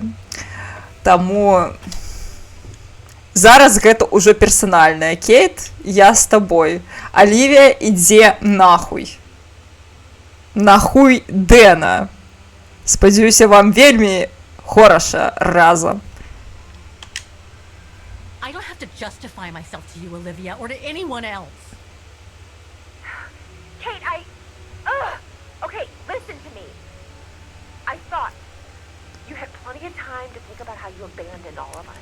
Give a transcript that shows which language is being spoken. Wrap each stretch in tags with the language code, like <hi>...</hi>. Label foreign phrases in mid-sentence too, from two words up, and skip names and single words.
<be>Таму зараз гэта ўжо персанальная. Кейт, я з табой. Олівія, ідзе нахуй. Нахуй Дэна. Спадзяюся, вам вельмі хораша разам.</be> <en>I don't have to justify myself to you, Olivia, or to anyone else. Kate, Okay, listen to me. I thought you had plenty of time to think about how you abandoned all of us.</en>